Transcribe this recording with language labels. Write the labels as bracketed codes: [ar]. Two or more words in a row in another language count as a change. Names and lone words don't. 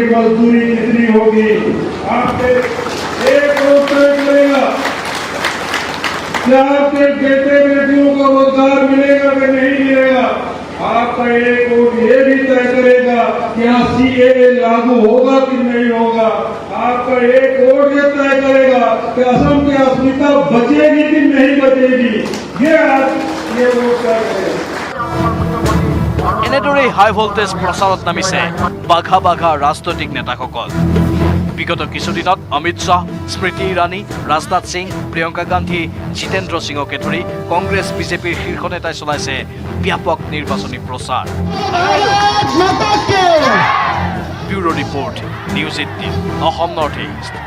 [hi] मजदूरी कितनी होगी आपके एक वोट तय करेगा कि आपके बेटे बेटियों को रोजगार मिलेगा कि नहीं मिलेगा आपका एक वोट ये भी तय करेगा कि यहाँ CAA लागू होगा कि नहीं होगा आपका एक वोट ये तय करेगा कि असम की अस्मिता बचेगी कि नहीं बचेगी ये वोट तय करेगा [as] এনেদৰেই [en] high voltage [as] প্ৰচাৰত নামিছে বাঘা ৰাজনৈতিক নেতাসকল বিগত কিছুদিনত অমিত শ্বাহ স্মৃতি ইৰাণী ৰাজনাথ সিং প্ৰিয়ংকা গান্ধী জিতেন্দ্ৰ সিঙকে ধৰি কংগ্ৰেছ বিজেপিৰ শীৰ্ষ নেতাই চলাইছে ব্যাপক নিৰ্বাচনী প্ৰচাৰ [en] bureau report [as] নিউজ 18 অসম নৰ্থ ইষ্ট